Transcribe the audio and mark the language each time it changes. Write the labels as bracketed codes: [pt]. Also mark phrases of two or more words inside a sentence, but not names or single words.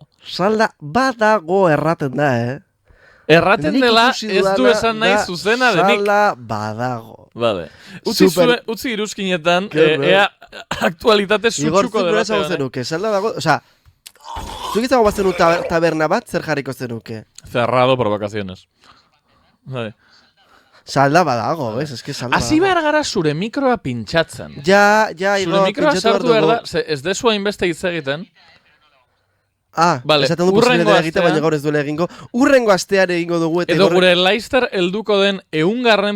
[eu] Salda badago erraten da, Erraten Nik dela ikusi ez du dudana esan nahi da zuzena denik. Salda badago. Vale. Super- Utzi iruzkinetan, Claro. ea aktualitate Igor, sutsuko zuk nola esango debate. zenuke, salda dago, osea, zuk izango bazenu taberna bat, zer jarriko zenuke? [es] Cerrado por vacaciones. [eu] Vale. Salda badago, ez? Eske salda Hasi badago. behar gara zure mikroa pintxatzen. Ja, Zure Igor, mikroa pentsatu behar sartu behar dugu. da, ze ez dezu hainbeste hitz egiten. Ah, Vale, esaten du hurrengo posibilitatea egite, astean- baina gaur ez duela egingo. Urrengo astean egingo dugu eta Edo Igor- gure Laster helduko den 100.